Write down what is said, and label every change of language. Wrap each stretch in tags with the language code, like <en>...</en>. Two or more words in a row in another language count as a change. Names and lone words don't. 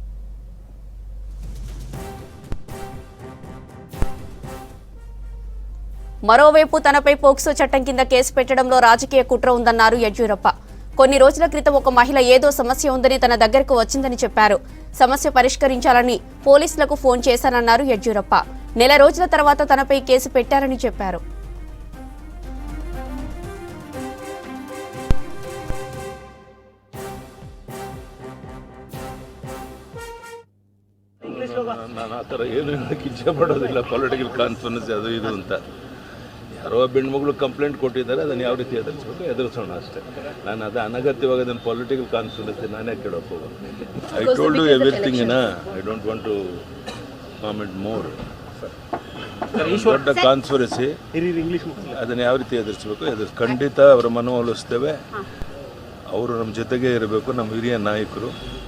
<te>మరోవైపు తనపై పోక్సో చట్టం కింద కేసు పెట్టడంలో రాజకీయ కుట్ర ఉందన్నారు యడ్యూరప్ప. కొన్ని రోజుల క్రితం ఒక మహిళ ఏదో సమస్య ఉందని తన దగ్గరకు వచ్చిందని చెప్పారు. సమస్య పరిష్కరించాలని పోలీసులకు ఫోన్ చేశానన్నారు యడ్యూరప్ప. నెల రోజుల తర్వాత తనపై కేసు పెట్టారని చెప్పారు.</te> <kn>ನಾನು ಆ ಥರ ಏನು ಹೇಳೋಕ್ಕೆ ಇಚ್ಛೆ ಪಡೋದಿಲ್ಲ.</kn> <en>political conference</en> <kn>ಅದು ಇದು ಅಂತ ಯಾರೋ ಹೆಣ್ಮಗಳು ಕಂಪ್ಲೇಂಟ್ ಕೊಟ್ಟಿದ್ದಾರೆ, ಅದನ್ನು ಯಾವ ರೀತಿ ಎದುರಿಸಬೇಕು ಎದುರಿಸೋಣ ಅಷ್ಟೇ. ನಾನು ಅದು ಅನಗತ್ಯವಾಗಿ ಅದನ್ನು</kn> <en>political conference</en> <kn>ನಾನೇ ಕೇಳೋಕೆ ಹೋಗೋದು.</kn> <en>I told you everything I don't want to comment more.</en> <kn>ದೊಡ್ಡ ಕಾನ್ಸ್ಪರಸಿ ಅದನ್ನು ಯಾವ ರೀತಿ ಎದುರಿಸಬೇಕು ಖಂಡಿತ ಅವರ ಮನವೊಲಿಸ್ತೇವೆ. ಅವರು ನಮ್ಮ ಜೊತೆಗೆ ಇರಬೇಕು, ನಮ್ಮ ಹಿರಿಯ ನಾಯಕರು.</kn>